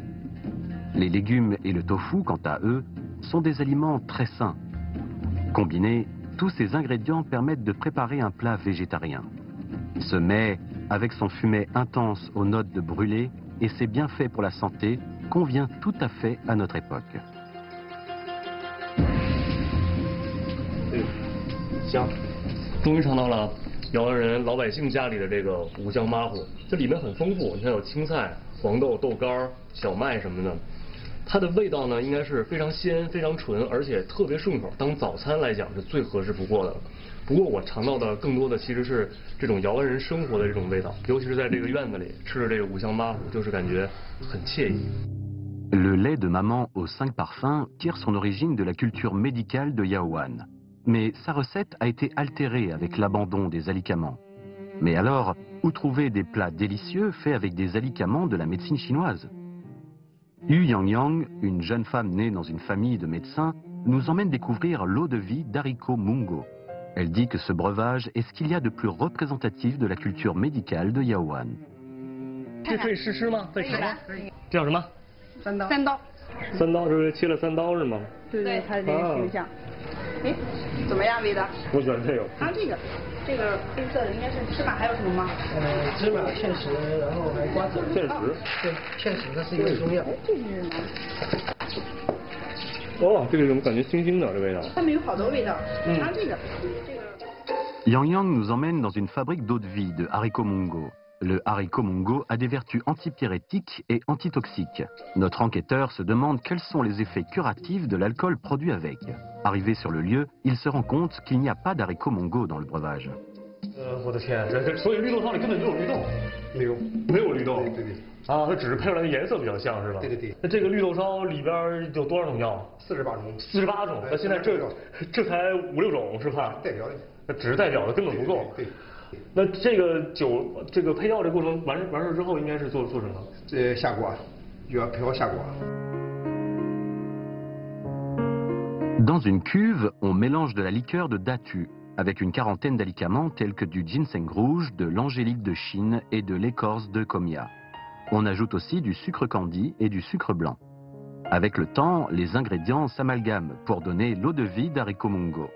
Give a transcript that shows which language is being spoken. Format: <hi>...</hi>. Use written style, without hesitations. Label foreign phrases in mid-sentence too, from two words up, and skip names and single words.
<fr>Les légumes et le tofu, quant à eux, sont des aliments très sains. Combinés, tous ces ingrédients permettent de préparer un plat végétarien. Ce mets, avec son fumet intense aux notes de brûlé et ses bienfaits pour la santé, convient tout à fait à notre époque.</fr> <zh>香，终于尝到了瑶湾人老百姓家里的这个五香麻糊，这里面很丰富，你看有青菜、黄豆、豆干、小麦什么的。它的味道呢，应该是非常鲜、非常纯，而且特别顺口，当早餐来讲是最合适不过的了。不过我尝到的更多的其实是这种瑶湾人生活的这种味道，尤其是在这个院子里吃着这个五香麻糊，就是感觉很惬意。</zh> <fr>Le lait de maman aux 5 parfums tire son origine de la culture médicale de Yaowan. Mais sa recette a été altérée avec l'abandon des alicaments. Mais alors, où trouver des plats délicieux faits avec des alicaments de la médecine chinoise? Yu Yangyang, une jeune femme née dans une famille de médecins, nous emmène découvrir l'eau de vie d'haricot mungo. Elle dit que ce breuvage est ce qu'il y a de plus représentatif de la culture médicale de Yaowan.</fr> <zh>这可以试吃吗？可以尝吗？这叫什么？3刀。 3刀，这是切了3刀是吗？对对，它这个形象。哎，怎么样，味道？我喜欢这个。它这个黑色的应该是芝麻，还有什么吗？芝麻、芡实，然后还有瓜子。芡实。对，芡实它是一个中药。这是什么？哦，这个怎么感觉腥腥的这味道？它们有好多味道。它这个。</zh> <fr>Yang Yang nous emmène dans une fabrique d'eau de vie de haricots mungo. Le haricot mungo a des vertus antipyrétiques et antitoxiques. Notre enquêteur se demande quels sont les effets curatifs de l'alcool produit avec. Arrivé sur le lieu, il se rend compte qu'il n'y a pas d'haricot mungo dans le breuvage.</fr> <zh>我的天，所以绿豆汤里根本没有绿豆。没有绿豆。对。啊，它只是配出来的颜色比较像是吧？对。那这个绿豆烧里边有多少种药？48种。48种。那现在这才5、6种是吧？代表的。那只是代表的，根本不够。对。那这个酒，这个配药这过程完事之后，应该是做什么？下锅，就要配好下锅。</zh> <fr>Dans une cuve, on mélange de la liqueur de datu avec une quarantaine d'alicaments tels que du ginseng rouge, de l'angélique de Chine et de l'écorce de comia. On ajoute aussi du sucre candi et du sucre blanc. Avec le temps, les ingrédients s'amalgament pour donner l'eau de vie d'haricot mungo.</fr>